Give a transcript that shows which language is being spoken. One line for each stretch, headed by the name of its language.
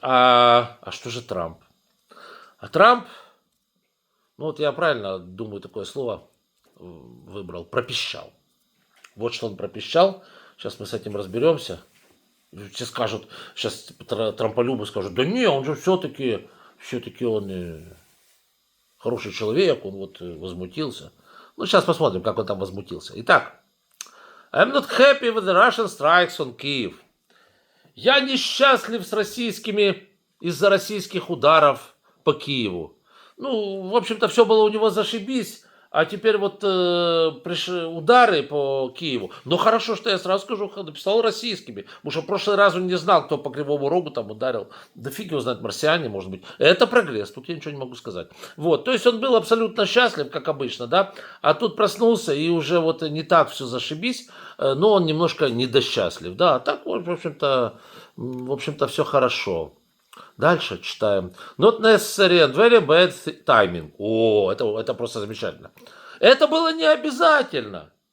Russian: А что же Трамп? А Трамп, ну вот я правильно думаю, такое слово выбрал, пропищал. Вот что он пропищал. Сейчас мы с этим разберемся. Все скажут, сейчас трамполюбы скажут, да не, он же все-таки он хороший человек, он вот возмутился. Ну, сейчас посмотрим, как он там возмутился. Итак,
English: I'm not happy with the Russian strikes on Kyiv.
Russian: Я несчастлив с российскими из-за российских ударов по Киеву. Ну, в общем-то, все было у него зашибись. А теперь вот пришли удары по Киеву. Но хорошо, что я сразу скажу, написал российскими. Потому что в прошлый раз он не знал, кто по Кривому Рогу там ударил. Да фиг его знает, марсиане, может быть. Это прогресс, тут я ничего не могу сказать. Вот, то есть он был абсолютно счастлив, как обычно, да. А тут проснулся и уже вот не так все зашибись, но он немножко недосчастлив, да. А так, в общем-то, все хорошо. Дальше читаем.
English: Not necessary and very bad timing.
Russian: О, это просто замечательно. Это было не обязательно.